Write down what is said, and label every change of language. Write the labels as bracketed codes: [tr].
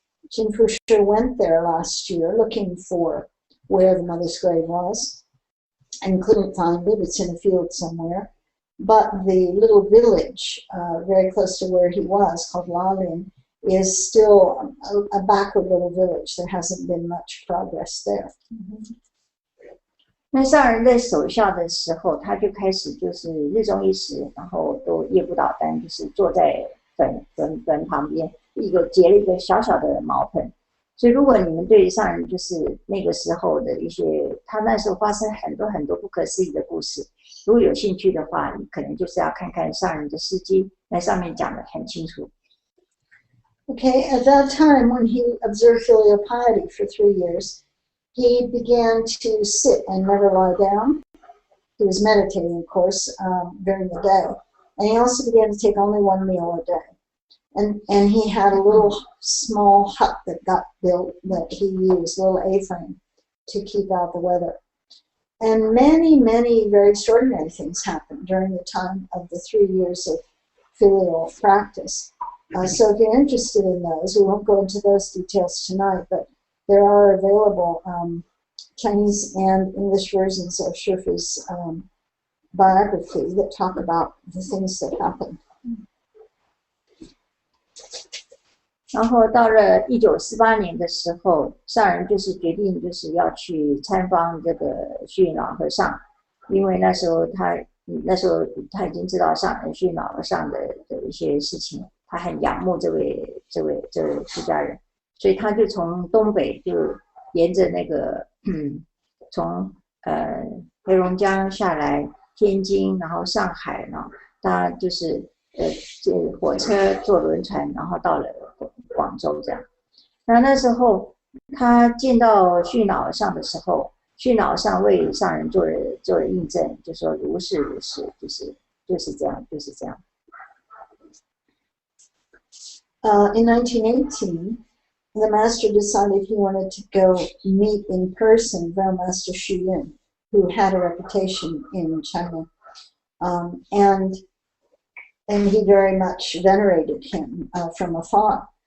[en] Jinfu Shi went there last year looking for where the mother's grave was and couldn't find it. It's in a field somewhere. But the little village very close to where he was, called Lalin, is still a backward little village. There hasn't been much progress there. [zh] 那上人在守孝的时候，他就开始就是日中一时，然后都夜不倒单，就是坐在坟旁边，结了一个小小的茅棚。所以如果你们对上人就是那个时候的一些，他那时候发生很多很多不可思议的故事，如果有兴趣的话，你可能就是要看看上人的事迹，那上面讲得很清楚。 [en] Okay, at that time when he observed filial piety for 3 years, he began to sit and never lie down. He was meditating, of course, during the day. And he also began to take only 1 meal a day. And he had a little small hut that got built that he used, a little A-frame, to keep out the weather. And many, many very extraordinary things happened during the time of the 3 years of filial practice. So if you're interested in those, we won't go into those details tonight, but there are available Chinese and English versions of Shifu's biography that talk about the things that happened. [zh] 然后到了1948年的时候，上人就是决定就是要去参访这个虚云老和尚，因为那时候他已经知道上人虚云老和尚的一些事情，他很仰慕这位出家人，所以他就从东北就沿着那个从黑龙江下来天津，然后上海，然后他就是火车坐轮船，然后到了广州这样。那时候他见到虚云老和尚的时候，虚云老和尚为上人做了印证，就说如是如是，就是这样。 [en] In 1918, the master decided he wanted to go meet in person Venerable Master Hsuan, who had a reputation in China, and he very much venerated him from afar.